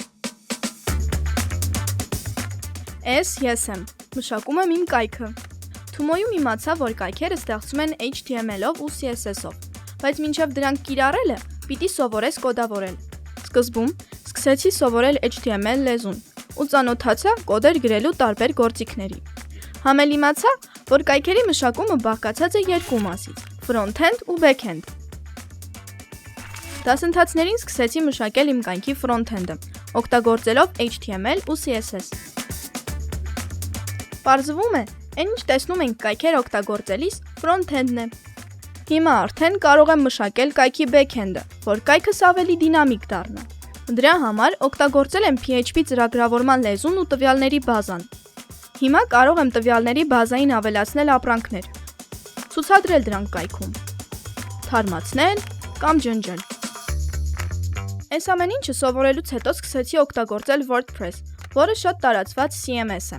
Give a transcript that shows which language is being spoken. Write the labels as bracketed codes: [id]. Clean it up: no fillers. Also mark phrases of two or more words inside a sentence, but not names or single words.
[hy] Ես եմ։ Մշակում եմ իմ կայքը։ Թումոյում իմացա, որ կայքերը ստեղծում են HTML-ով ու CSS-ով, բայց մինչև դրանք կիրառելը, պիտի սովորես կոդավորել։ Սկզբում սկսեցի սովորել HTML լեզուն ու ծանոթացա կոդեր գրելու տարբեր գործիքների։ Համել իմացա, որ կայքերի մշակումը բաղկացած է երկու մասից՝ front-end ու back-end։ Դասընթացներին սկսեցի մշակել իմ կայքի front-end-ը, օգտագործելով HTML ու CSS։ Պարզվում է, այն ինչ տեսնում ենք կայքեր օգտագործելիս front-end-ն է։ Հիմա արդեն կարող եմ մշակել կայքի back-end-ը, որ կայքս ավելի դինամիկ դառնա։ Դրա համար օգտագործել եմ PHP ծրագրավորման լեզուն ու տվյալների բազան։ Հիմա կարող եմ տվյալների բազային ավելացնել ապրանքներ, ցուցադրել դրանք կայքում, թարմացնել կամ ջնջել։ Այս ամեն ինչը սովորելուց հետո սկսեցի օգտագործել WordPress, որը շատ տարածված CMS է։